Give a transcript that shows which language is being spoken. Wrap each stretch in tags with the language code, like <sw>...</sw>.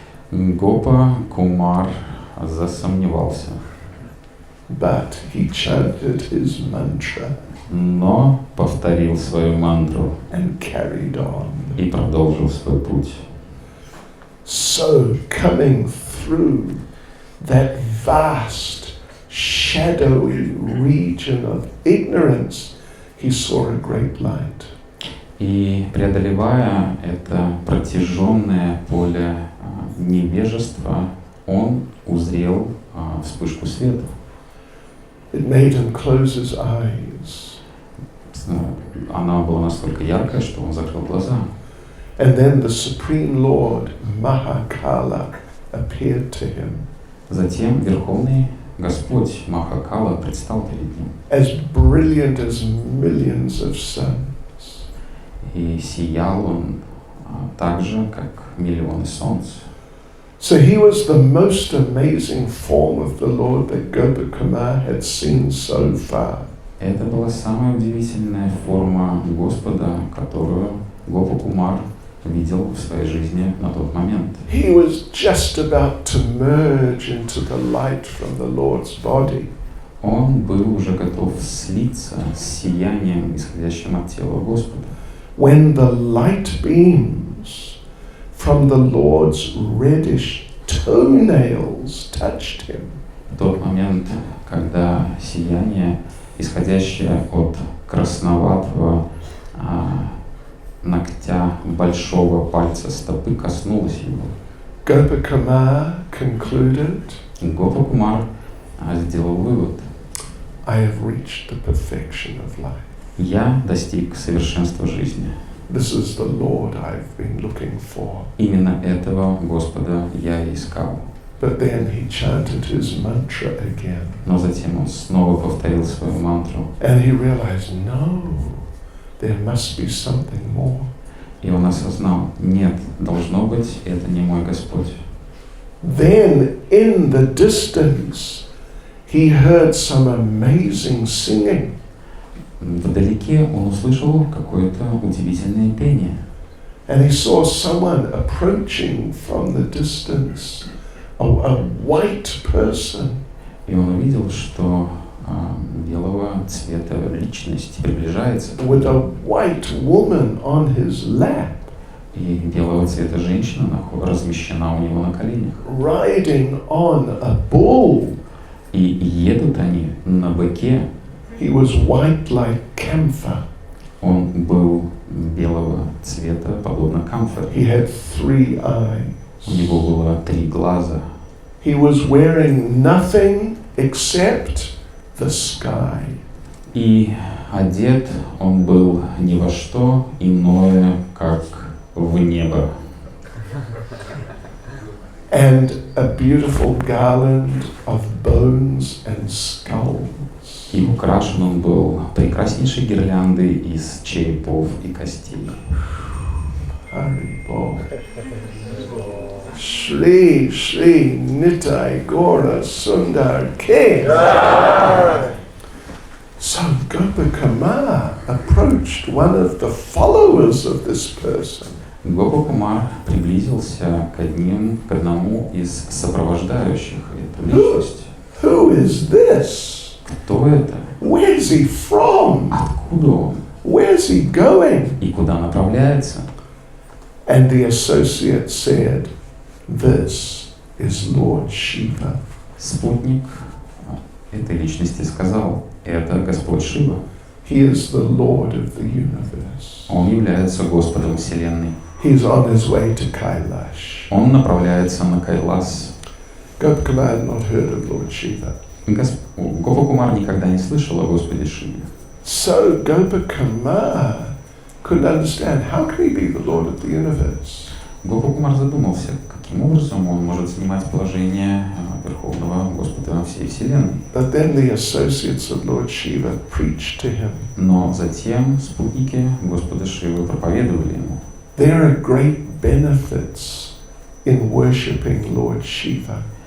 <ru>Гопа Кумар засомневался,</ru> <en>But he chanted his mantra</en> <ru>но повторил свою мантру</ru> <en>and carried on.</en> <ru>и продолжил свой путь.</ru> <en>So, coming through that vast, shadowy region of ignorance, he saw a great light.</en> <ru>И преодолевая это протяженное поле невежества, он узрел вспышку света.</ru> <en>It made him close his eyes.</en> <ru>Она была настолько яркая, что он закрыл глаза.</ru> <en>And then the Supreme Lord, Mahakala, appeared to him.</en> <ru>Затем Верховный Господь Махакала предстал перед ним.</ru> <en>As brilliant as millions of suns.</en> <ru>И сиял он так же, как миллионы солнц.</ru> <en>So he was the most amazing form of the Lord that Gopakumar had seen so far.</en> <ru>Это была самая удивительная форма Господа, которую Гопа Кумар видел в своей жизни на тот момент.</ru> <en>He was just about to merge into the light from the Lord's body.</en> <ru>Он был уже готов слиться с сиянием, исходящим от тела Господа.</ru> <en>When the light beams from the Lord's reddish toenails touched him.</en> <ru>В тот момент, когда сияние, исходящее от красноватого ногтя большого пальца стопы, коснулось его,</ru> <en>Gopakumar concluded,</en> <ru>Гопа Кумар сделал вывод:</ru> <en>I have reached the perfection of life.</en> <ru>я достиг совершенства жизни.</ru> <en>This is the Lord I've been looking for.</en> <ru>Именно этого Господа я и искал.</ru> <en>But then he chanted his mantra again.</en> <ru>Но затем он снова повторил свою мантру.</ru> <en>And he realized, no, there must be something more.</en> <ru>И он осознал: нет, должно быть, это не мой Господь.</ru> <en>Then in the distance, he heard some amazing singing.</en> <ru>Вдалеке он услышал какое-то удивительное пение.</ru> <en>And he saw someone approaching from the distance, a white person.</en> <ru>И он увидел, что белого цвета личность приближается.</ru> <en>With a white woman on his lap.</en> <ru>И белого цвета женщина размещена у него на коленях.</ru> <en>Riding on a bull.</en> <ru>И едут они на быке.</ru> <en>He was white like camphor.</en> <ru>Он был белого цвета, подобно камфоре.</ru> <en>He had 3 eyes.</en> <ru>У него было 3 глаза.</ru> <en>He was wearing nothing except the sky.</en> <ru>И одет он был ни во что иное, как в небо.</ru> <en>And a beautiful garland of bones and skulls.</en> <ru>И украшен он был прекраснейшей гирляндой из черепов и костей.</ru> <hi>Haribol. Shri Shri Nitai Gora Sundar Ke.</hi> <en>So Gopakumar approached one of the followers of this person.</en> <ru>Гопа Кумар приблизился к одному из сопровождающих эту личность.</ru> <en>Who is this?</en> <ru>Кто это?</ru> <en>Where's he from?</en> <ru>Откуда он?</ru> <en>Where's he going?</en> <ru>И куда направляется?</ru> <en>And the associate said, this is Lord Shiva.</en> <ru>Спутник этой личности сказал: это Господь Шива.</ru> <en>He is the Lord of the universe.</en> <ru>Он является Господом Вселенной.</ru> <en>He's on his way to Kailash.</en> <ru>Он направляется на Кайлас.</ru> <en>Gopakumar had not heard of Lord Shiva.</en> <ru>Гопа Кумар никогда не слышал о Господе Шиве.</ru> <en>So Gopakumar couldn't understand, how can he be the Lord of the universe?</en> <ru>Гопакумар задумался, каким образом он может занимать положение Верховного Господа всей Вселенной.</ru> <en>But then the associates of Lord Shiva preached to him.</en> <ru>Но затем спутники Господа Шивы проповедовали ему.</ru> <en>There are great benefits in worshipping Lord Shiva.</en>